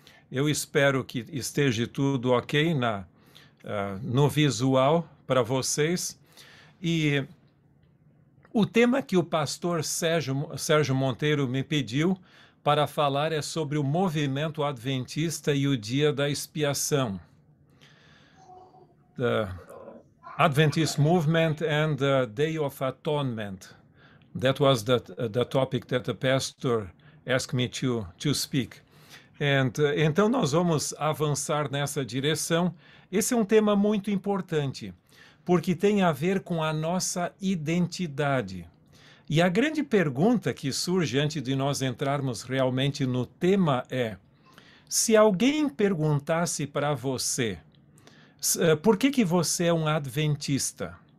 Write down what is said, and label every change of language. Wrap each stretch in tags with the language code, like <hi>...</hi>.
<pt>Eu espero que esteja tudo ok no visual para vocês. E o tema que o pastor Sérgio Monteiro me pediu para falar é sobre o movimento adventista e o dia da expiação.</pt> <en>The Adventist movement and the Day of Atonement. That was the topic that the pastor asked me to speak.</en> <pt>Então nós vamos avançar nessa direção. Esse é um tema muito importante, porque tem a ver com a nossa identidade. E a grande pergunta que surge antes de nós entrarmos realmente no tema é: se alguém perguntasse para você, por que você é um adventista?</pt>